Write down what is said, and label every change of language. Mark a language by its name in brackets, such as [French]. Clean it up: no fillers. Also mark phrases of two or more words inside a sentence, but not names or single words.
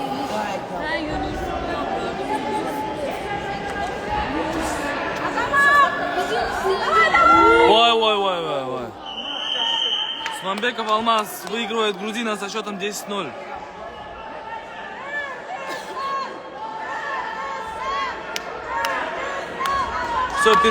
[Russian] Ha Yunus. Ой. Сманбеков Алмаз выигрывает грузина со счетом 10-0. Все,